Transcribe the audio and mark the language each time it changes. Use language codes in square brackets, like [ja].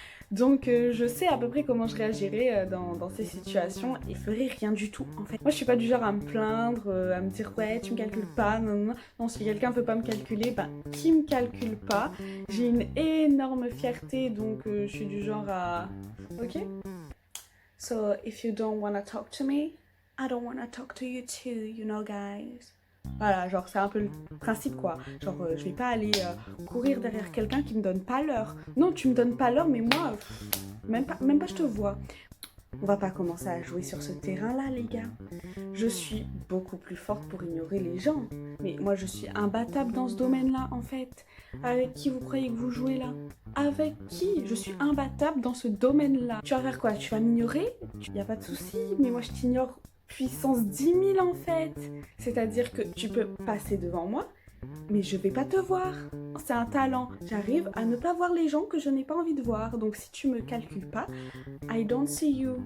[fr] Donc je sais à peu près comment je réagirais dans ces situations et ferais rien du tout en fait. Moi je suis pas du genre à me plaindre, à me dire ouais tu me calcules pas, non non non. Non, si quelqu'un veut pas me calculer, ben qui me calcule pas. J'ai une énorme fierté donc je suis du genre à... Ok. [en] So if you don't wanna talk to me, I don't wanna talk to you too, you know guys. [fr] Voilà, genre c'est un peu le principe quoi. Genre je vais pas aller courir derrière quelqu'un qui me donne pas l'heure. Non, tu me donnes pas l'heure, mais moi, même pas je te vois. On va pas commencer à jouer sur ce terrain-là, les gars. Je suis beaucoup plus forte pour ignorer les gens. Mais moi, je suis imbattable dans ce domaine-là, en fait. Avec qui vous croyez que vous jouez là? Avec qui? Je suis imbattable dans ce domaine-là. Tu vas faire quoi? Tu vas m'ignorer? Y a pas de souci, mais moi, je t'ignore puissance 10 000 en fait. C'est-à-dire que tu peux passer devant moi, mais je vais pas te voir. C'est un talent. J'arrive à ne pas voir les gens que je n'ai pas envie de voir. Donc si tu me calcules pas, I don't see you.